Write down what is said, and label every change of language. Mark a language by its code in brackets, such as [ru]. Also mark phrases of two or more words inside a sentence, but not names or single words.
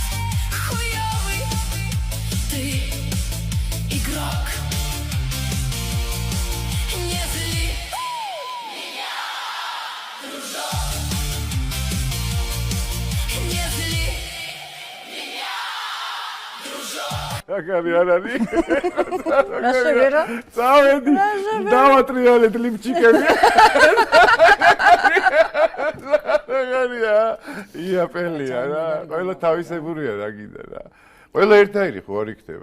[ru] Хуёвый ты игрок. Не зли меня, дружок. Не зли меня, дружок. [ka] მაგარი არ არის. რა შევერა? წავედი. დავატრიალეთ ლიფჩიკები. მაგარია. იაპელია რა. ყველა თავისებურია რა გინდა რა. ყველა ერთაირი ხო არ იქნება.